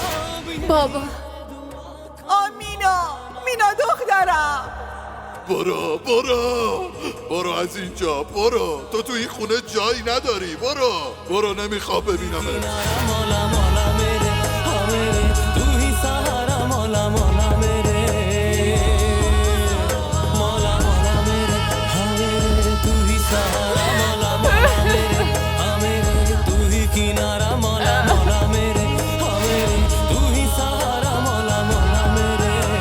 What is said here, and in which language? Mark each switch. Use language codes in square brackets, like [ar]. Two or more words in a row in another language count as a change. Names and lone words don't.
[fa] بابا مینا دخترم. برو از اینجا، برو. تو تو این خونه جایی نداری. برو نمیخوام ببینمت. [hi] मौला मौला मेरे हाँ मेरे तू ही सहारा मौला मौला मेरे मौला मौला मेरे हाँ मेरे तू ही सहारा मौला मौला मेरे हाँ मेरे तू ही किनारा मौला मौला मेरे हाँ मेरे तू ही सहारा मौला मौला मेरे